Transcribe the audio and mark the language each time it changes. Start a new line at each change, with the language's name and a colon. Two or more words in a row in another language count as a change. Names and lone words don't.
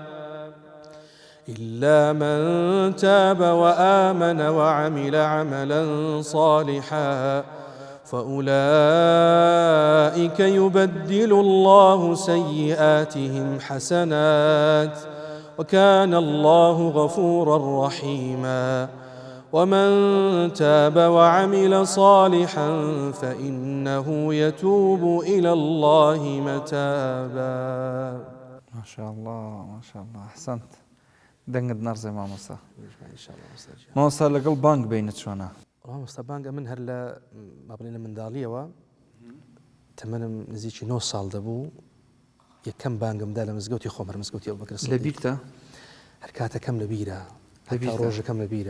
Arabic: إلا من تاب وآمن وعمل عملا صالحا فأولئك يبدل الله سيئاتهم حسنات وكان الله غفورا رحيما ومن تاب وعمل صالحا فإنه يتوب إلى الله متابا. ما شاء الله ما شاء الله أحسنت.
Central Kurdish: دەنگت نەڕزێ مامۆستا. مامۆستا لەگەڵ بانگ بینت چۆنە؟ مامۆستا بانگە من هەر لە مابڵێنە منداڵیەوە تەمەنم نزیکی 9 ساڵ دەبوو یەکەم بانگمدا لە مزگەوتی خۆمەر مزگەوتی ئەبوبەکر سیدیق. لە بیرتە؟ هەر کاتەکەم لە بیرە، هەتا ڕۆژەکەم لە بیرە.